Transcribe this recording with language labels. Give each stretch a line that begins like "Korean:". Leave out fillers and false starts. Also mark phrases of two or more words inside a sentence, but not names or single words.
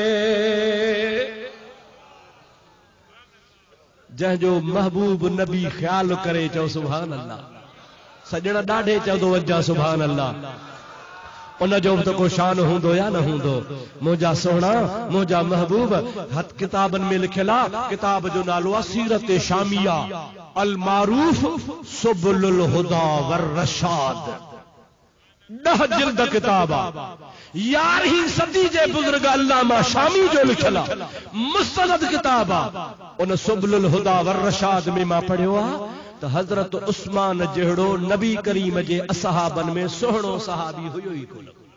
Sindhi: जंहिंजो महबूब नबी ख्याल करे चओ
Arabic: سبحان الله.
Sindhi: सजण ॾाढे चवंदो वञा
Arabic: سبحان الله.
Sindhi: उन जो तो को शान हूंदो या न हूंदो। मुंहिंजा सोहणा मुंहिंजा महबूब हथ किताबनि में लिखियल आहे, किताब जो नालो आहे सीरत शामिया अल मारूफ सुबुलुल हुदा वर रशाद। 10 जिल्द किताब आहे। 11वीं सदी जे बुजुर्ग अल्लामा शामी जो लिखियल मुस्तनद किताब आहे। उन सुबुलुल हुदा वर रशाद में मां पढ़ियो आहे त हज़रत उस्मान जहिड़ो नबी करीम जे असहाबन में सोहणो सहाबी हुयो ई कोन।